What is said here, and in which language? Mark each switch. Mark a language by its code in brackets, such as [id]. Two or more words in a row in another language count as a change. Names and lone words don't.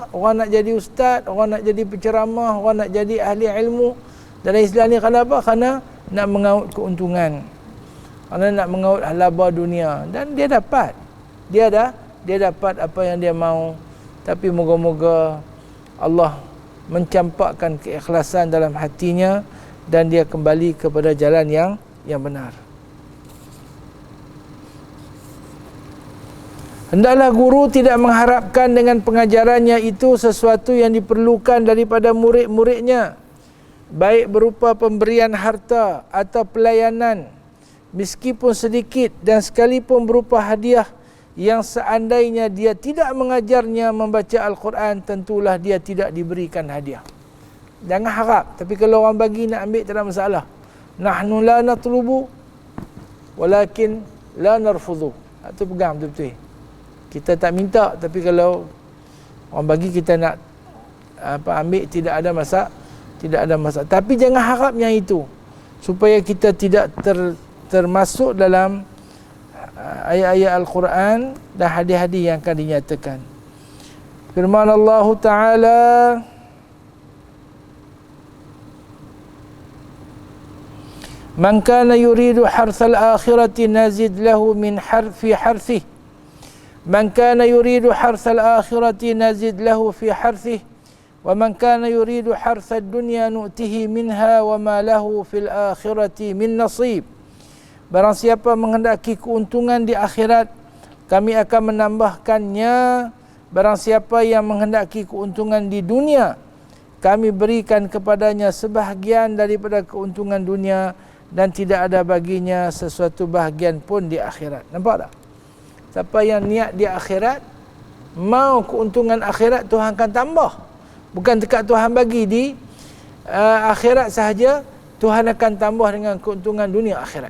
[ms] Orang nak jadi ustaz, orang nak jadi penceramah, orang nak jadi ahli ilmu dalam Islam ni kerana apa? Kerana nak mengaut keuntungan, kerana nak mengaut laba dunia, dan dia dapat. Dia dapat apa yang dia mahu. Tapi moga-moga Allah mencampakkan keikhlasan dalam hatinya dan dia kembali kepada jalan yang benar. Hendaklah guru tidak mengharapkan dengan pengajarannya itu sesuatu yang diperlukan daripada murid-muridnya, baik berupa pemberian harta atau pelayanan, meskipun sedikit, dan sekalipun berupa hadiah, yang seandainya dia tidak mengajarnya membaca Al-Quran, tentulah dia tidak diberikan hadiah. Jangan harap, tapi kalau orang bagi nak ambil tak ada masalah. [ar] نحن لا نطلب ولكن لا نرفض. [ms] Itu pegang betul-betul. Kita tak minta, tapi kalau orang bagi kita nak ambil, tidak ada masalah. Tapi jangan harap yang itu, supaya kita tidak termasuk dalam ayat-ayat Al-Quran dan hadis-hadis yang akan dinyatakan. Firman Allah [ar] تعالى، من كان يريد حرث الآخرة نزد له من في حرثه. من كان يريد حرث الآخرة نزد له في حرثه. ومن كان يريد حرث الدنيا نؤته منها وما له في الآخرة من نصيب. [ms] Barang siapa menghendaki keuntungan di akhirat, kami akan menambahkannya. Barang siapa yang menghendaki keuntungan di dunia, kami berikan kepadanya sebahagian daripada keuntungan dunia, dan tidak ada baginya sesuatu bahagian pun di akhirat. Nampak tak? Siapa yang niat di akhirat, mau keuntungan akhirat, Tuhan akan tambah. Bukan dekat Tuhan bagi di akhirat sahaja, Tuhan akan tambah dengan keuntungan dunia akhirat.